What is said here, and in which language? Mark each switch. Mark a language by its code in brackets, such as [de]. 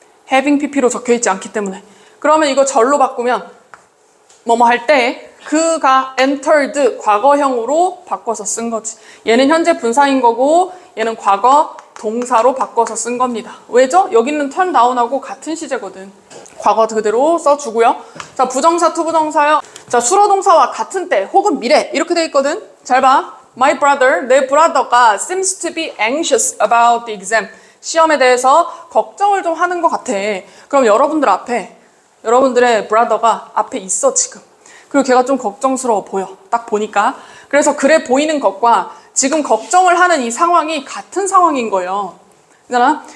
[ko] having pp로 적혀 있지 않기 때문에. 그러면 이거 절로 바꾸면 뭐뭐 할 때 그가 entered 과거형으로 바꿔서 쓴 거지. 얘는 현재 분사인 거고 얘는 과거 동사로 바꿔서 쓴 겁니다. 왜죠? 여기 있는 turn down하고 같은 시제거든. 과거 그대로 써주고요. 자, 부정사, 투부정사요. 자, 수로동사와 같은 때 혹은 미래 이렇게 돼 있거든. 잘 봐. [en] My brother, [ko] 내 브라더가 [en] seems to be anxious about the exam. [ko] 시험에 대해서 걱정을 좀 하는 것 같아. 그럼 여러분들의 브라더가 앞에 있어 지금. 그리고 걔가 좀 걱정스러워 보여. 딱 보니까. 그래서 그래 보이는 것과 지금 걱정을 하는 이 상황이 같은 상황인 거예요. 그잖아?